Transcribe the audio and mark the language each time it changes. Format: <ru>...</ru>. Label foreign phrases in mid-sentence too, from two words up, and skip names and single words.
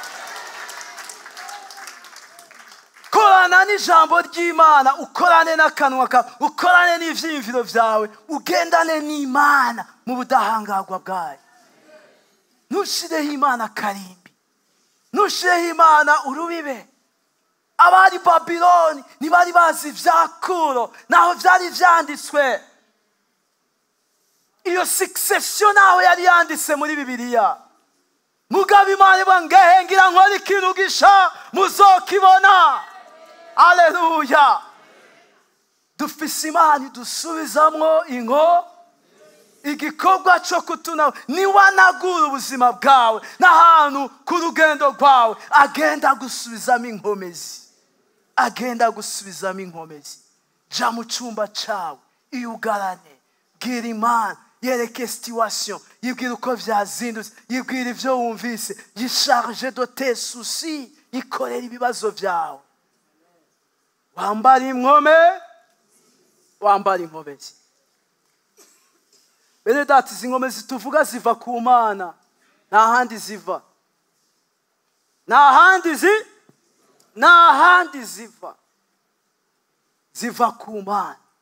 <rn>Korana n'ijambo ry'Imana, ukorane n'akanwa kawe, ukorane n'ivyiyumviro vyawe, ugendane n'Imana mu budahangarwa bwayo. Ntushireho Imana karimbi, ntushireho Imana urubibe. Abari Babiloni ntibari bazi vya Kuro, naho vyari vyanditswe. Iyo succession naho yari yanditse muri Bibiliya. Mugabo Imana ivuga ngira nkora ikintu gisha, muzokibona. Haleluya. Dufise Imana idusubizamwo igikorwa cyo kutunagura, niwanagura ubuzima bwawe n'ahantu ku rugendo rwawe, agenda gusubizamo inkomezi, agenda gusubizamo inkomezi. Jya mu cyumba cyawe iyugarane, bwira Imana, yereke situation, yibwira uko byazindutse, yibwira ibyo wumvise, yisharge</rn> <fr>de tes soucis,</fr> <rn>ikorera ibibazo byawe. Wambara inkomezi. Bene data, izi nkomezi tuvuga ziva ku Mana, nta handi ziva, ziva ku Mana.</rn>